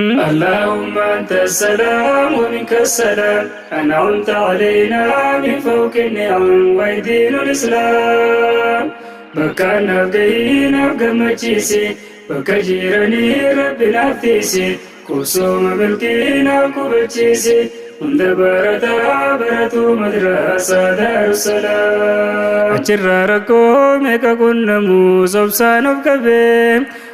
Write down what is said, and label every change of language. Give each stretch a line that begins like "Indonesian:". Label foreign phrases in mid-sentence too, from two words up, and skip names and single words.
Arabic: اللهم أنت السلام ومنك السلام. أنعمت علينا من فوق النعم ودين الإسلام.
Oromo: Bakka naaf gahii naaf gammachiise, bakka jiranii Rabbi naaf tiise, kusuma milkii naaf qubachiise, hunda barataa baratu madrasa Daarussalaam. Achirraa rakkoo meeqa qunnamuu sobsaan of qabee,